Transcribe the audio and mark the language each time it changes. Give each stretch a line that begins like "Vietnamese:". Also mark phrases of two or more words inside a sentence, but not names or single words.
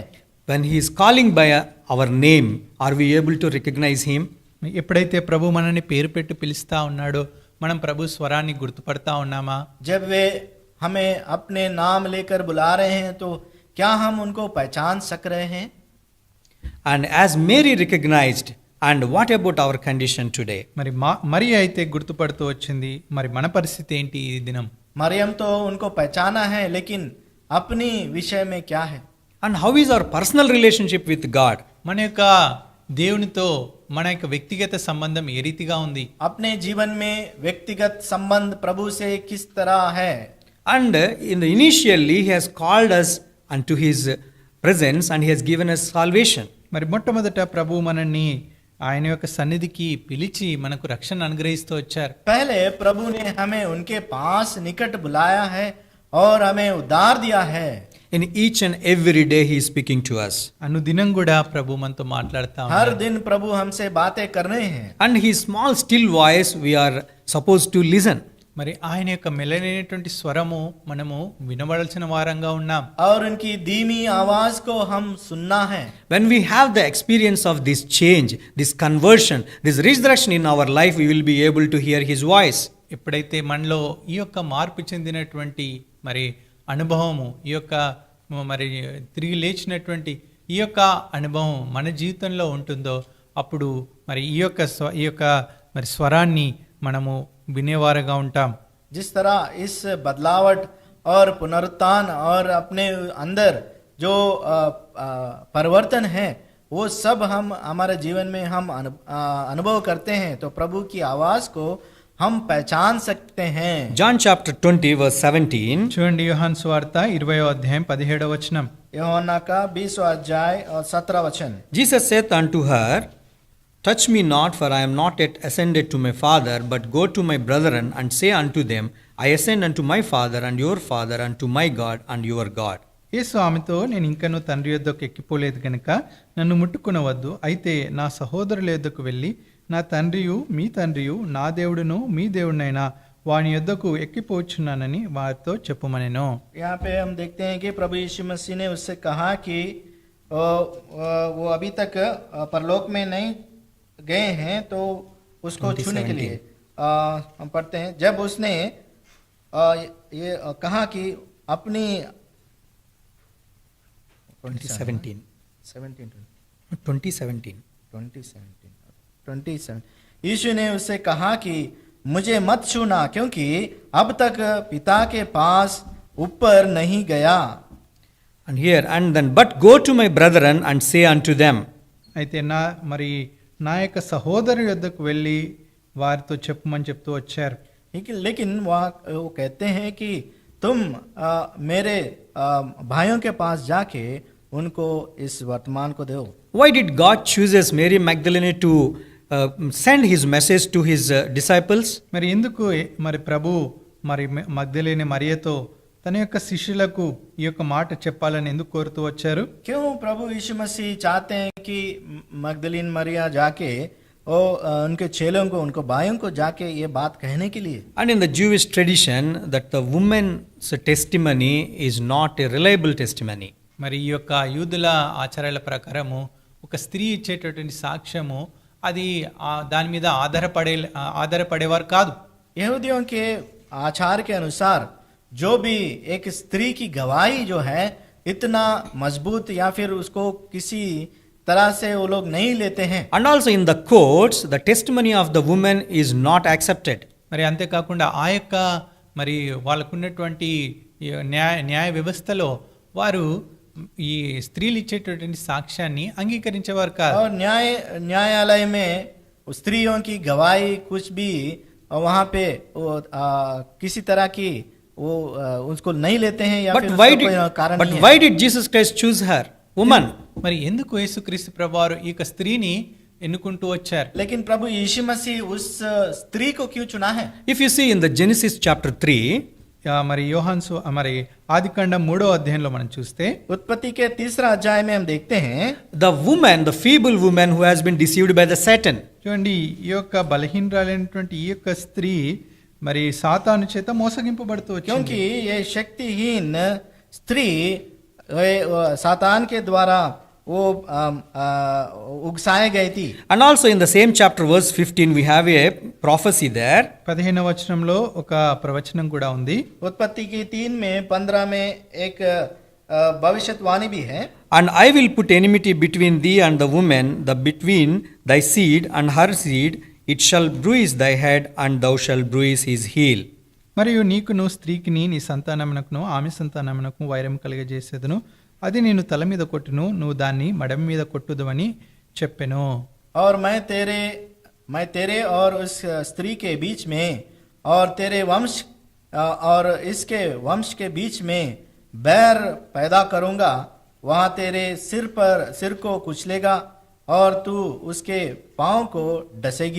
English: When he is calling by our name, are we able to recognize him?
Telugu: ఎప్పుడైతే ప్రభు మనల్ని పేరు పెట్టి పిలుస్తా ఉన్నాడో మనం ప్రభు స్వరాన్ని గుర్తుపడతా ఉన్నామా?
Hindi: जब वे हमें अपने नाम लेकर बुला रहे हैं तो क्या हम उनको पहचान सक रहे हैं?
English: And as Mary recognized, and what about our condition today?
Telugu: మరి అయితే గుర్తుపడుతూ వచ్చింది. మరి మన పరిస్థితి ఏంటి ఈ దినం?
Hindi: मरियम तो उनको पहचाना है, लेकिन अपनी विषय में क्या है?
English: And how is our personal relationship with God?
Telugu: మన యొక్క దేవునితో మన యొక్క వ్యక్తిగత సంబంధం ఏ రీతిగా ఉంది?
Hindi: अपने जीवन में व्यक्तिगत संबंध प्रभु से किस तरह है?
English: And initially he has called us unto his presence and he has given us salvation.
Telugu: మరి మొట్టమొదట ప్రభు మనల్ని ఆయన యొక్క సన్నిధికి పిలిచి మనకు రక్షణ అనుగ్రహిస్తూ వచ్చారు.
Hindi: पहले प्रभु ने हमें उनके पास निकट बुलाया है और हमें उद्धार दिया है.
English: In each and every day he is speaking to us.
Telugu: అనుదినం కూడా ప్రభు మనతో మాట్లాడుతా
Hindi: हर
Telugu: ఉన్నాడు.
Hindi: दिन प्रभु हमसे बातें कर रहे हैं.
English: And his small still voice we are supposed to listen.
Telugu: మరి ఆయన యొక్క మెల్లనైనటువంటి స్వరము మనము వినవలసిన వారంగా ఉన్నాం.
Hindi: और उनकी धीमी आवाज को हम सुनना है.
English: When we have the experience of this change, this conversion, this resurrection in our life, we will be able to hear his voice.
Telugu: ఎప్పుడైతే మనలో ఈ యొక్క మార్పు చెందినటువంటి మరి అనుభవము, ఈ యొక్క మరి తిరిగి లేచినటువంటి ఈ యొక్క అనుభవం మన జీవితంలో ఉంటుందో అప్పుడు మరి ఈ యొక్క మరి స్వరాన్ని మనము వినేవారుగా ఉంటాం.
Hindi: जिस तरह इस बदलावट और पुनरुत्थान और अपने अंदर जो परिवर्तन है वो सब हम हमारे जीवन में हम अनुभव करते हैं, तो प्रभु की आवाज को हम पहचान सकते हैं.
English: John chapter 20 verse 17.
Telugu: చూడండి యోహాను సువార్త 20వ అధ్యాయం 17వ వచనం.
Hindi: यूहन्ना का 20वां अध्याय और 17 वचन.
English: Jesus saith unto her, Touch me not, for I am not yet ascended to my Father, but go to my brethren and say unto them, I ascend unto my Father and your Father, and to my God and your God.
Telugu: యేసు ఆమెతో, నేను ఇంకనూ తండ్రి యొద్దకు ఎక్కిపోలేదు గనుక నన్ను ముట్టుకొనవద్దు. అయితే నా సహోదరుల యొద్దకు వెళ్ళి నా తండ్రియు మీ తండ్రియు నా దేవుడును మీ దేవుడినైనా వాని యొద్దకు ఎక్కిపోచున్నానని వారితో చెప్పుమనెను.
Hindi: यहाँ पे हम देखते हैं कि प्रभु यीशु मसीह ने उससे कहा कि वो अभी तक परलोक में नहीं गए हैं, तो उसको छूने के लिए हम पढ़ते हैं. जब उसने ये कहा कि अपनी 27 यीशु ने उससे कहा कि मुझे मत छूना, क्योंकि अब तक पिता के पास ऊपर नहीं गया.
English: And here, and then, but go to my brethren and say unto them.
Telugu: అయితే నా యొక్క సహోదరు యొద్దకు వెళ్ళి వారితో చెప్పమని చెప్తూ వచ్చారు.
Hindi: लेकिन वो कहते हैं कि तुम मेरे भाइयों के पास जाके उनको इस वर्तमान को दो.
English: Why did God chooses Mary Magdalene to send his message to his disciples?
Telugu: మరి ఎందుకు మరి ప్రభు మరి మగ్దలేని మరియతో తన యొక్క శిష్యులకు ఈ యొక్క మాట చెప్పాలని ఎందుకు కోరుతూ వచ్చారు?
Hindi: क्यों प्रभु यीशु मसीह चाहते हैं कि मगदलीन मरिया जाके और उनके चेलों को, उनको भाइयों को जाके ये बात कहने के लिए?
English: And in the Jewish tradition, that the woman's testimony is not a reliable testimony.
Telugu: మరి ఈ యొక్క యూదుల ఆచారాల ప్రకారము ఒక స్త్రీ ఇచ్చేటటువంటి సాక్ష్యము అది దాని మీద ఆధారపడేవారు కాదు.
Hindi: यहूदियों के आचार के अनुसार जो भी एक स्त्री की गवाही जो है इतना मजबूत या फिर उसको किसी तरह से वो लोग नहीं लेते हैं.
English: And also in the courts, the testimony of the woman is not accepted.
Telugu: మరి అంతేకాకుండా ఆ యొక్క మరి వాళ్ళకున్నటువంటి న్యాయ వ్యవస్థలో వారు ఈ స్త్రీలు ఇచ్చేటటువంటి సాక్ష్యాన్ని అంగీకరించేవారు కాదు.
Hindi: और न्यायालय में स्त्रियों की गवाही कुछ भी वहाँ पे किसी तरह की वो उसको नहीं लेते हैं या फिर कारण नहीं है.
English: Why did Jesus Christ choose her, woman?
Telugu: మరి ఎందుకు యేసుక్రీస్తు ప్రభువారు ఈ యొక్క స్త్రీని ఎన్నుకుంటూ వచ్చారు?
Hindi: लेकिन प्रभु यीशु मसीह उस स्त्री को क्यों चुना है?
English: If you see in the Genesis chapter 3,
Telugu: మరి మరి ఆదికాండం 3వ అధ్యాయంలో మనం చూస్తే
Hindi: उत्पत्ति के 3रा अध्याय में हम देखते हैं
English: the woman, the feeble woman who has been deceived by the Satan.
Telugu: చూడండి, ఈ యొక్క బలహీనరాలైనటువంటి ఈ యొక్క స్త్రీ మరి సాతాను చేత మోసగింపబడుతూ వచ్చింది.
Hindi: क्योंकि ये शक्तिहीन स्त्री सातान के द्वारा वो उकसाए गई थी.
English: And also in the same chapter verse 15 we have a prophecy there.
Telugu: 15వ వచనంలో ఒక ప్రవచనం కూడా ఉంది.
Hindi: उत्पत्ति की 3 में 15 में एक भविष्यवाणी भी है.
English: And I will put enmity between thee and the woman, the between thy seed and her seed, it shall bruise thy head and thou shalt bruise his heel.
Telugu: మరియు నీకును స్త్రీకిని నీ సంతానమునకును ఆమె సంతానమునకు వైరం కలుగజేసేదను, అది నేను తల మీద కొట్టును, నువ్వు దాన్ని మడమ మీద కొట్టుదువని చెప్పెను.
Hindi: और मैं तेरे और उस स्त्री के बीच में और तेरे वंश और इसके वंश के बीच में बैर पैदा करूंगा, वहां तेरे सिर को कुचलेगा और तू उसके पांव को डसेगी.